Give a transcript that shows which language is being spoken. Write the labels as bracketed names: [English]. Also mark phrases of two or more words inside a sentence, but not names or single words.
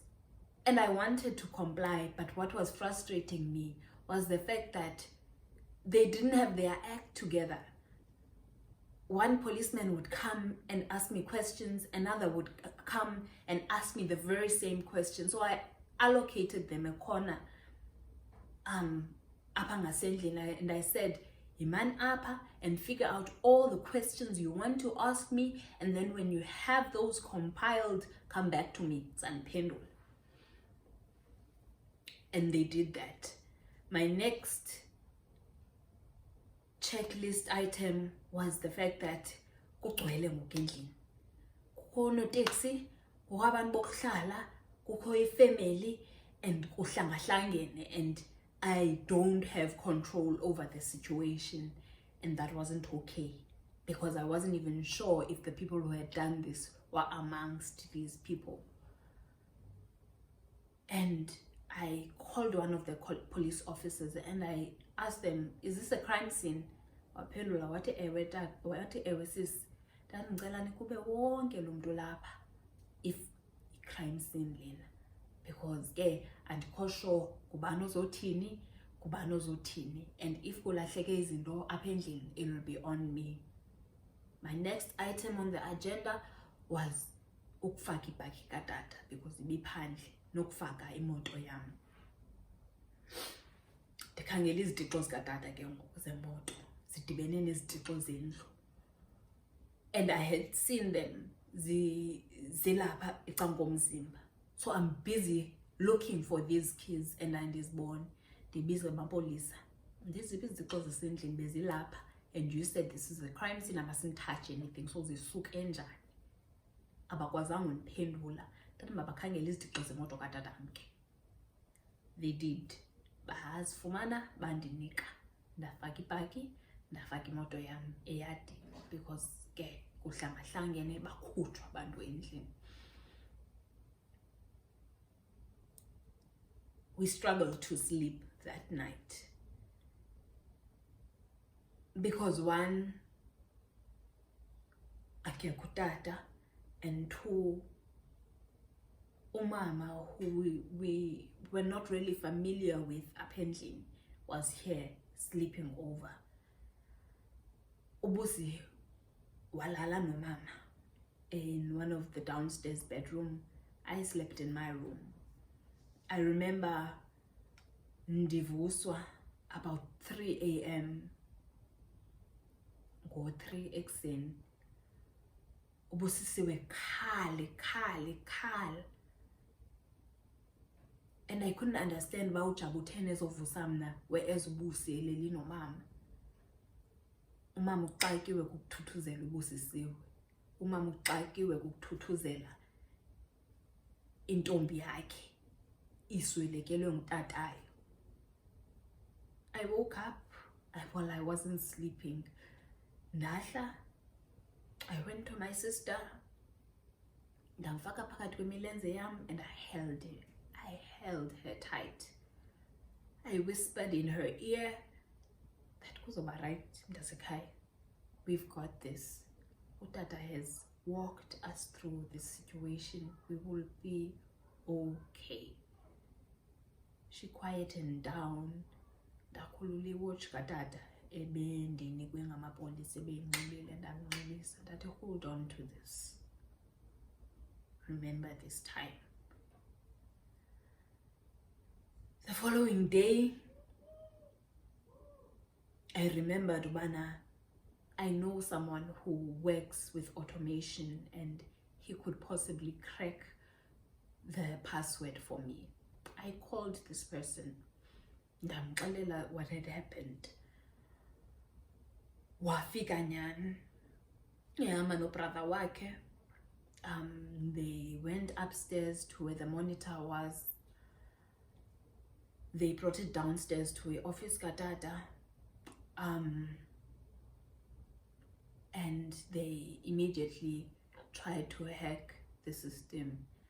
[English] And I wanted to comply, but what was frustrating me was the fact that they didn't have their act together. One policeman would come and ask me questions, another would come and ask me the very same question. So I allocated them a corner [Xhosa] apha ngasendlini, [English] and I said, [Xhosa] Iman apha [English] and figure out all the questions you want to ask me, and then when you have those compiled, come back to me. Saniphendula. And they did that. My next checklist item was the fact that [Xhosa] kugcwele ngogendlini. Kukho noteksi, kukho abantu bokuhlala, kukho ifamily, [English] and kuhlangahlangene, and I don't have control over the situation, and that wasn't okay, because I wasn't even sure if the people who had done this were amongst these people. And I called one of the police officers and I asked them, is this a crime scene? [Xhosa] Waphendula wathi ewe tata, wathi ewe sis, ndicela nikube wonke lo mntu lapha [English] if i-crime scene [Xhosa] lena, because ke andikho sure kubani ozothini, [English] and if [Xhosa] kulahleke izinto apha endlini, [English] it will be on me. My next item on the agenda was [Xhosa] ukufaka ibhaki katata, [English] because [Xhosa] ibiphandle, nokufaka imoto yam. Ndikhangela izitixo zikatata ke ngoku zemoto zidibene nezitixo zendlu, [English] and I had seen them [Xhosa] zilapha ecankomzimba. [English] So I'm busy looking for these keys, and andizibone. [Xhosa] Ndibize amapolisa, ndiziphi izitixo zisendlini bezilapha, [English] and you said this is a crime scene, I mustn't touch anything, so [Xhosa] zisuke njani? Abakwazanga undiphendula. Ndathi mabakhangele izitixo zemoto katata ke. [English] They did. [Xhosa] Bazifumana bandinika, ndafaka ibhaki, ndafaka imoto yam eyadini, because ke kuhlangahlangene bakhutshwa abantu endlini. [English] We struggled to sleep that night, because one, [Xhosa] akekho utata, [English] and two, [Xhosa] umama, [English] who we were not really familiar with [Xhosa] apha endlini, [English] was here sleeping over. [Xhosa] Ubusi walala nomama [English] in one of the downstairs bedroom. I slept in my room. I remember ndivuswa about 3 a.m. [Xhosa] Go 3 ekuseni. Ubusisiwe khali. [English] And I couldn't understand why [Xhosa] ujabuthene ezovusa mna [English] whereas [Xhosa] ubusi eleli nomama. Umama uxakiwe kukuthuthuzela ubusisiwe. Umama uxakiwe kukuthuthuzela intombi yakhe iswelekelwe ngutatayo. [English] I woke up while I wasn't sleeping. Ndahla, I went to my sister, [Xhosa] ndamfaka phakathi kwemilenze yam, [English] and I held her tight. I whispered in her ear that [Xhosa] kuzoba right, mntasekhaya. [English] We've got this. Utata has walked us through this situation. We will be okay. She quietened down. [Xhosa] Ndakhulula iwatch katata ebendinikwe ngamapolisa ebeyinxibile, ndamnxibisa ndathi [English] hold on to this. Remember this time. The following day, I remembered ubana I know someone who works with automation and he could possibly crack the password for me. I called this person. Ndamxelela what had happened. [Xhosa] Wafika nyani. Yahamba nobrother wakhe. [English] They went upstairs to where the monitor was. They brought it downstairs to a office katata. And they immediately tried to hack the system.